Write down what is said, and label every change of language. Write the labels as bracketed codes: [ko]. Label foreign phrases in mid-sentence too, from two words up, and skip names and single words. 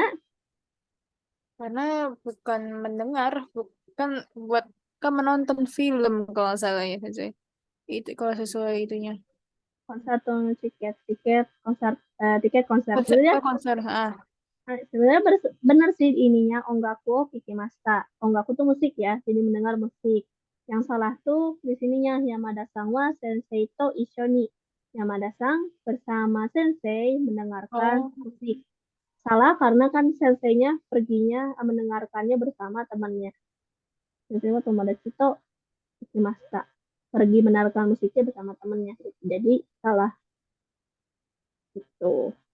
[id] Karena bukan mendengar, bukan kan menonton film kalau nggak salah ya, Sensei. Itu kalau sesuai itunya. konser atau tiket konser sebenarnya Konser. sebenarnya benar sih ininya [ja] 音楽聞きました. [id] Ongaku tuh musik ya, jadi mendengar musik. Yang salah tuh di sininya [ja] 山田さんは先生と一緒に. [id] Yamada-san bersama sensei mendengarkan Oh, musik. Salah karena kan senseinya perginya mendengarkannya bersama temannya. [ja] 先生は友達と行きました. [id] Pergi mendengarkan musiknya bersama temannya. Jadi salah gitu.